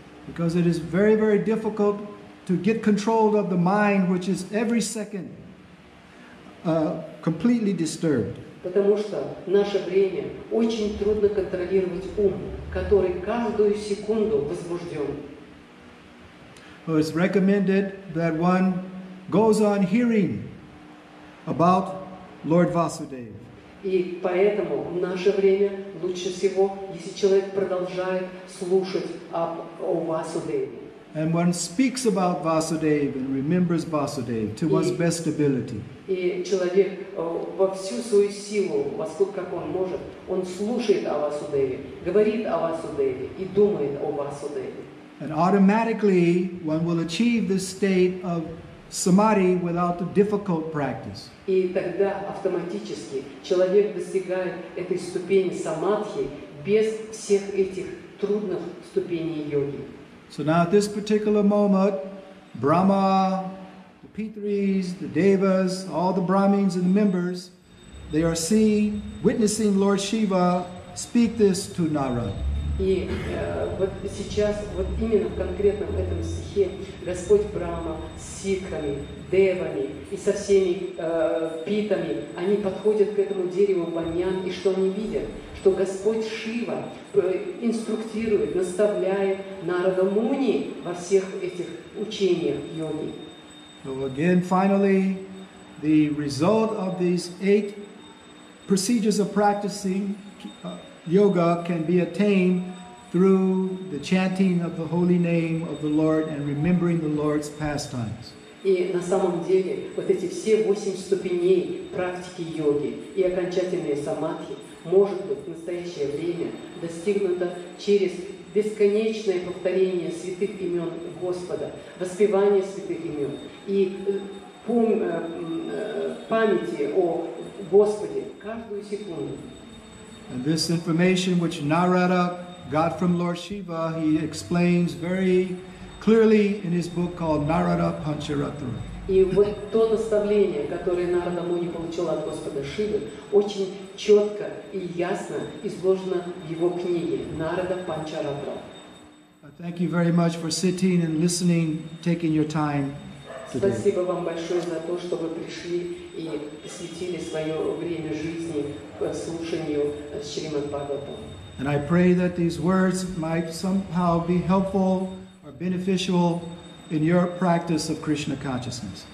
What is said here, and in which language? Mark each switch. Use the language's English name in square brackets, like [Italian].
[English] Because it is very, very difficult to get control of the mind, which is every second completely disturbed. [Russian] Потому что в наше время очень трудно контролировать ум, который каждую секунду возбужден. [English] So it's recommended that one goes on hearing about Lord Vasudeva. [Russian] И поэтому в наше время лучше всего, если человек продолжает слушать о Васудеве. [English] And one speaks about Vasudeva and remembers Vasudeva to one's best ability. [Russian] И человек во всю свою силу, во сколько как он может, он слушает о Васудеве, говорит о Васудеве и думает о Васудеве. [English] And automatically one will achieve this state of samadhi without the difficult practice. [Russian] И тогда автоматически человек достигает этой ступени самадхи без всех этих трудных ступеней йоги. [English] So now at this particular moment, Brahma, the Pitris, the Devas, all the Brahmins and the members, they are witnessing Lord Shiva speak this to Narada. [Russian] И вот сейчас, вот именно в конкретном этом стихе, Господь Брахма с сикхами, девами и со всеми питами, они подходят к этому дереву баньян, и что они видят? Что Господь Шива инструктирует, наставляет Нарада Муни во всех этих учениях йоги. [English] So again, finally, the result of these 8 procedures of practicing yoga can be attained through the chanting of the holy name of the Lord and remembering the Lord's pastimes. [Russian] И на самом деле вот эти все 8 ступеней практики йоги и окончательные самадхи может быть в настоящее время достигнуто через бесконечное повторение святых имен Господа, воспевание святых имен и памяти о Господе каждую секунду. [English] And this information which Narada got from Lord Shiva, he explains very clearly in his book called Narada Pancharatra. [Russian] И вот то наставление, которое Нарада Муни получил от Господа Шивы, очень четко и ясно изложено в его книге Нарада Панчаратра. [English] Thank you very much for sitting and listening, taking your time today. [Russian] Спасибо вам большое за то, что вы пришли и посвятили свое время жизни к слушанию Шримад Бхагаватам. [English] And I pray that these words might somehow be helpful or beneficial in your practice of Krishna consciousness.